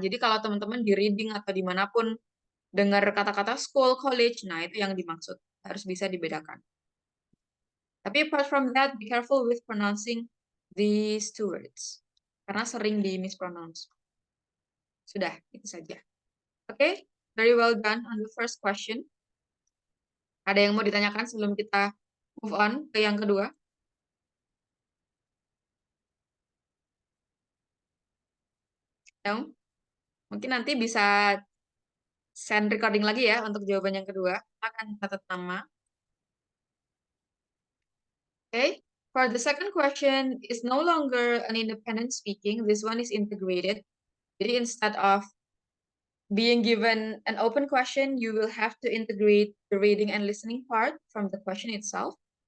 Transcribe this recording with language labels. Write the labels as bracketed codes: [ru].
[id] Jadi kalau teman-teman di reading atau dimanapun dengar kata-kata school, college, nah itu yang dimaksud. Harus bisa dibedakan. Tapi [en] apart from that, be careful with pronouncing these two words. [id] Karena sering di mispronounce. Sudah, itu saja. [en] Oke, very well done on the first question. [id] Ada yang mau ditanyakan sebelum kita move on ke yang kedua? No? Mungkin nanti bisa [en] send recording [id] lagi ya untuk jawaban yang kedua. Akan catat nama. [en] Okay. For the second question, is no longer an independent speaking. This one is integrated. Jadi instead of being given an open question, you will have to integrate the reading and listening part from the question itself.